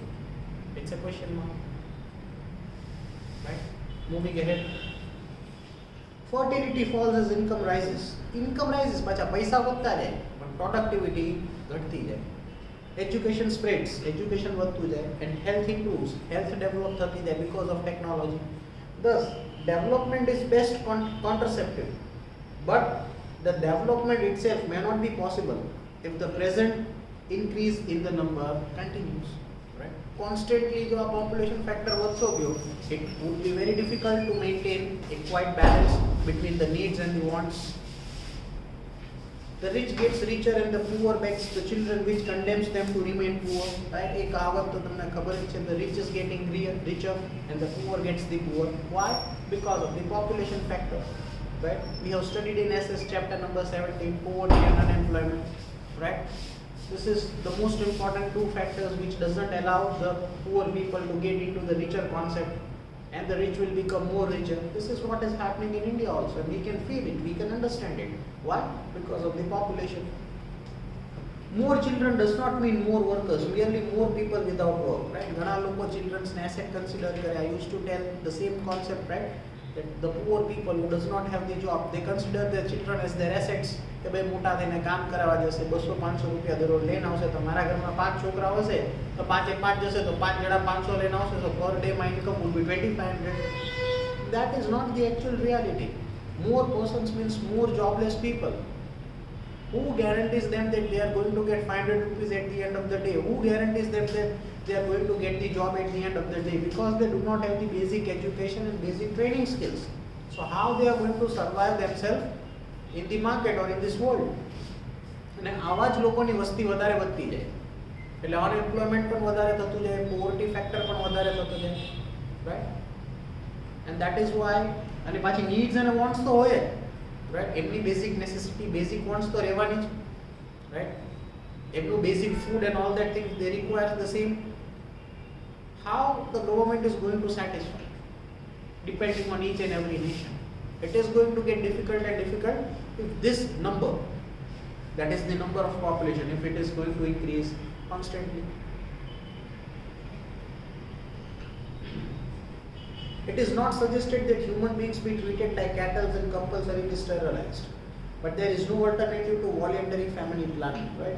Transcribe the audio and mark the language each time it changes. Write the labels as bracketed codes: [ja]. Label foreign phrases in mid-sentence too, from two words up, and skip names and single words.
[en] It's a question mark. Right? Moving ahead. Fertility falls as income rises. Income rises, [gu] પાછા પૈસા વધતા જાય, [en] but productivity [gu] ઘટતી જાય. [en] Education spreads, education [gu] વધતું જાય, [en] and health improves, health develop [gu] થતી જાય [en] because of technology. Thus, development is best contraceptive, but the development itself may not be possible if the present increase in the number continues. Right? Constantly, जो population factor [gu] વધતો ગયો, [en] it would be very difficult to maintain a quiet balance between the needs and the wants. The rich gets richer and the poor begs the children, which condemns them to remain poor. Right? [hi] एक कहावत तो तुमने खबर है, [en] the rich is getting richer and the poor gets the poor. Why? Because of the population factor. Right? We have studied in SS chapter number 17, poverty and unemployment. Right? This is the most important two factors which doesn't allow the poor people to get into the richer concept, and the rich will become more richer. This is what is happening in India also, and we can feel it, we can understand it. Why? Because of the population. More children does not mean more workers, merely more people without work. Right? [gu] ઘણા લોકો [en] children's asset consider kare. I used to tell the same concept, right? That the poor people who does not have the job, they consider their children as their assets. [gu] કે ભાઈ મોટા થઈને કામ કરાવવા જશે, 200-500 રૂપિયા દરરોજ લઈને આવશે, તો મારા ઘરમાં 5 છોકરા હશે તો 5 જશે તો 5 જણા 500 લઈને આવશે, [en] so per day my income would be 2500. That is not the actual reality. More persons means more jobless people. Who guarantees them that they are going to get 500 rupees at the end of the day? Who guarantees them that they are going to get the job at the end of the day? Because they do not have the basic education and basic training skills. So how they are going to survive themselves in the market or in this world? [gu] અને આવા જ લોકોની વસ્તી વધારે વધતી જાય, એટલે અનએમ્પ્લોયમેન્ટ પણ વધારે થતું જાય, પોવર્ટી ફેક્ટર પણ વધારે થતું જાય. રાઈટ? [en] and that is why, [gu] અને પાછી નીડ્સ અને વોન્ટ્સ તો હોય, રાઈટ? એમની [en] basic necessity, basic wants [gu] તો રહેવાની જ, રાઈટ? [en] એમનું basic food and all that things they require the same. How the government is going to satisfy, depending on each and every nation? It is going to get difficult and difficult if this number, that is the number of population, if it is going to increase constantly. It is not suggested that human beings be treated like cattle and compulsorily sterilized, but there is no alternative to voluntary family planning, right?